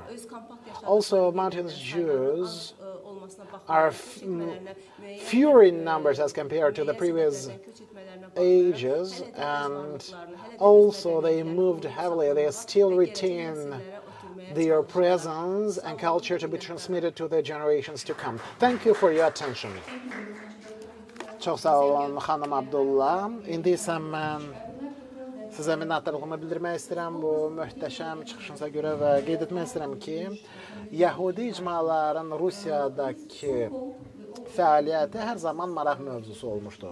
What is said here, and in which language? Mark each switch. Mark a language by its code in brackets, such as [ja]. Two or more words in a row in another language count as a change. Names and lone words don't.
[en] Also, Mountainous Jews are fewer in numbers as compared to the previous ages, and also they moved heavily. They still retain their presence and culture to be transmitted to the generations to come. Thank you for your attention. [az] Çox sağ olun, xanım Abdulla. İndi isə mən sizə minnətdarlığımı bildirmək istəyirəm bu möhtəşəm çıxışınıza görə və qeyd etmək istəyirəm ki, Yəhudi icmaların Rusiyadakı fəaliyyəti hər zaman maraq mövzusu olmuşdur.